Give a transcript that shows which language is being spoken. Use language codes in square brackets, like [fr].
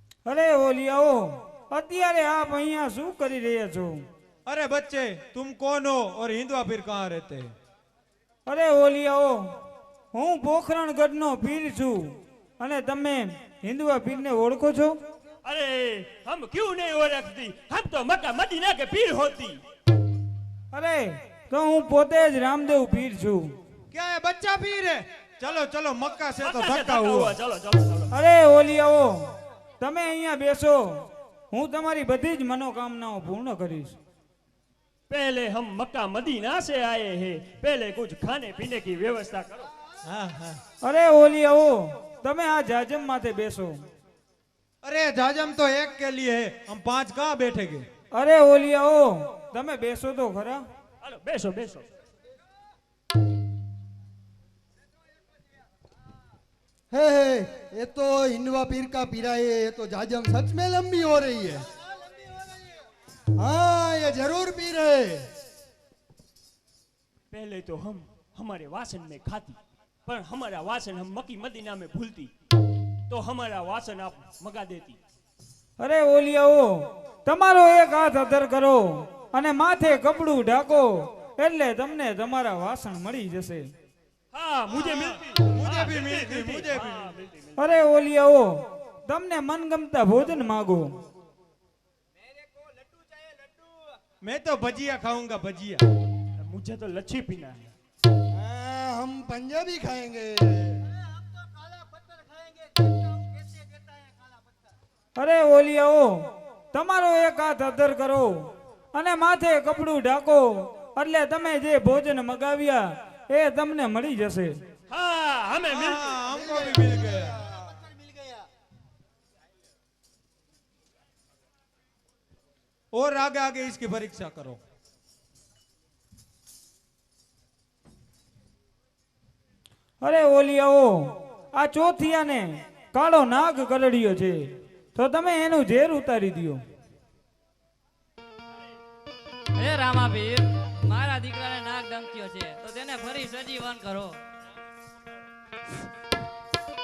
[gu] અરે ઓલિયાઓ, અત્યારે આપ અહીંયા શું કરી રહ્યા છો? [hi] अरे बच्चे, तुम कौन हो और हिंदुआ पीर कहाँ रहते हैं? [gu] અરે ઓલિયાઓ, હું પોખરણગઢનો પીર છું અને તમે હિન્દુઆ પીરને ઓળખો છો? [hi] अरे हम क्यों नहीं ओळखती, हम तो मक्का मदीना के पीर होती। [gu] અરે તો હું પોતે જ રામદેવ પીર છું। [hi] क्या है बच्चा पीर है? चलो चलो मक्का से तो मक्का से धक्का धक्का हुआ। हुआ, चलो चलो चलो। [gu] અરે ઓલિયાઓ, તમે અહીંયા બેસો, હું તમારી બધી જ મનોકામનાઓ પૂર્ણ કરીશ। [hi] पहले हम मक्का मदीना से आए हैं, पहले कुछ खाने पीने की व्यवस्था करो। हाँ हाँ। [gu] અરે ઓલિયાઓ, તમે આ જાજમ માથે બેસો। [hi] अरे जाजम तो एक के लिए है, हम पांच कहाँ बैठेंगे? [gu] અરે ઓલિયાઓ, તમે બેસો તો ખરા। हेलो बैसो बैसो। [hi] हे ये तो हिंदुआ पीर का पीरा है, ये तो जाजम सच में लंबी हो रही है। हाँ ये जरूर पीर है। पहले तो हम हमारे वासन में खाती, पर हमारा वासन हम मक्की मदीना में भूलती, तो हमारा वासन आप मगा देती। [gu] અરે ઓલિયાઓ, તમારો એક હાથ અધર કરો અને માથે કપડું ઢાંકો એટલે તમને તમારા વાસણ મળી જશે। [hi] हाँ मुझे मिलती, मुझे भी मिलती, मुझे भी। हाँ, मिलती, मिलती। [gu] અરે ઓલિયાઓ, તમને મનગમતા ભોજન માગો। [hi] मैं तो भजिया खाऊंगा, भजिया। मुझे तो लच्छी पीना है। हम पंजाबी खाएंगे। [gu] અરે ઓલિયાઓ, તમારો એક હાથ અધર કરો અને માથે કપડું ઢાંકો એટલે તમે જે ભોજન મગાવ્યા એ તમને મળી જશે। [hi] हाँ हमें मिलती। हाँ हमको भी मिल गया। और आगे आगे इसकी परीक्षा करो। [gu] અરે ઓલિયાઓ, આ ચોથિયાને કાળો નાગ કરડ્યો છે, તો તમે એનું ઝેર ઉતારી દ્યો। હે રામાપીર, મારા દીકરાને નાગ ડંક્યો છે, તો તેને ફરી સજીવન કરો।